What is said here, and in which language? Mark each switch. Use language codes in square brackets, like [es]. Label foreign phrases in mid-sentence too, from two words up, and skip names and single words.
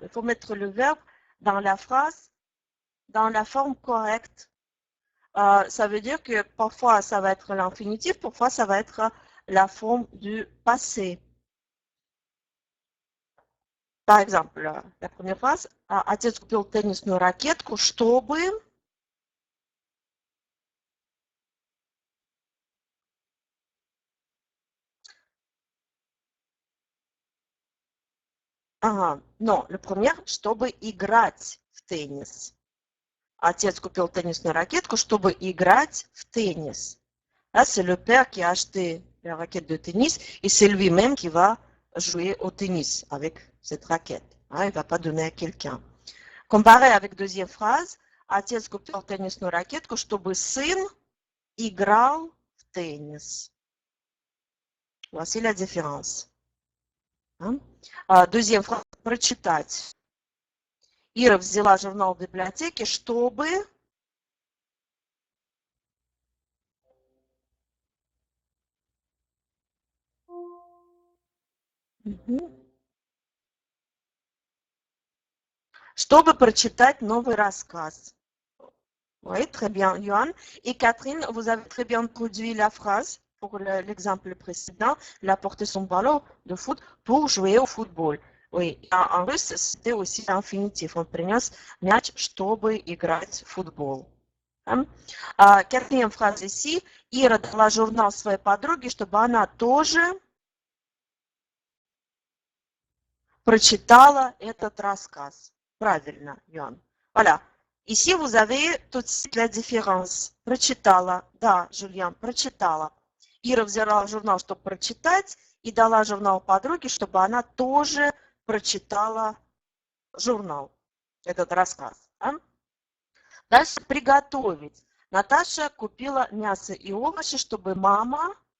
[fr] Il faut mettre le verbe dans la phrase, dans la forme correcte. Ça veut dire que parfois, ça va être l'infinitif, parfois, ça va être la forme du passé. Par exemple, la première phrase. [ru] Отец купил теннисную ракетку, чтобы... Ага, [fr] non, le premier, [ru] чтобы играть в теннис. Отец купил теннисную ракетку, чтобы играть в теннис. [fr] Là, c'est le père qui a acheté la raquette de tennis et c'est lui-même qui va jouer au tennis avec cette raquette. Hein, il ne va pas donner à quelqu'un. Comparé avec deuxième phrase, [ru] отец купил теннисную ракетку, чтобы сын играл в теннис. [fr] Voici la différence. Hein? Deuxième phrase, [ru] прочитать. Ира взяла журнал в библиотеке, чтобы... Чтобы прочитать новый рассказ. [fr] Oui, très bien, Johan. Et Catherine, vous avez très bien produit la phrase pour l'exemple précédent. Il a porté son ballon de foot pour jouer au football. Oui, en russe, c'était aussi l'infinitif. [ru] Он принес мяч, чтобы играть в футбол. [fr] Quatrième phrase ici. [ru] Ира дала журнал своей подруге, чтобы она тоже прочитала этот рассказ. Правильно, [fr] Johan. Voilà. Ici, vous avez tout de suite la différence. [ru] Прочитала. Да, Julien, прочитала. Ира взяла журнал, чтобы прочитать, и дала журнал подруге, чтобы она тоже прочитала журнал, этот рассказ. Да? Дальше приготовить. Наташа купила мясо и овощи, чтобы мама...